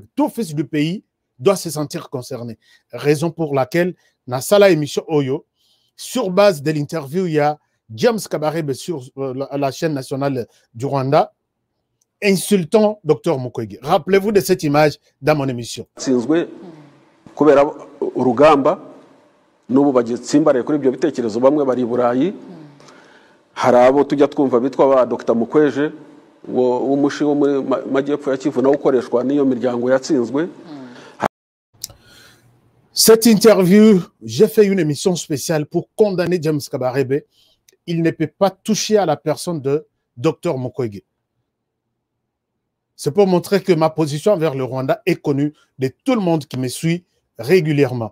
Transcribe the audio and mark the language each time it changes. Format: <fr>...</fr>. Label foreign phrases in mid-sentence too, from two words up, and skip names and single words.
<fr>Tout fils du pays doit se sentir concerné. Raison pour laquelle, dans la émission Oyo, sur base de l'interview, il y a James Kabarebe sur la chaîne nationale du Rwanda, insultant Dr Mukwege. Rappelez-vous de cette image dans mon émission.</fr> <rw>Kubera urugamba n'ubu bagitsimbaraye kuri ibyo bitekerezo bamwe bari Burayi harabo tujya twumva bitwa ba Dr Mukweje w'umushi wo muri Majyepfo ya Kivu na ukoreshwa n'iyo miryango yatsinzwe.</rw> <fr>Cette interview, j'ai fait une émission spéciale pour condamner James Kabarebe. Il ne peut pas toucher à la personne de Dr Mukwege. C'est pour montrer que ma position envers le Rwanda est connue de tout le monde qui me suit régulièrement.</fr>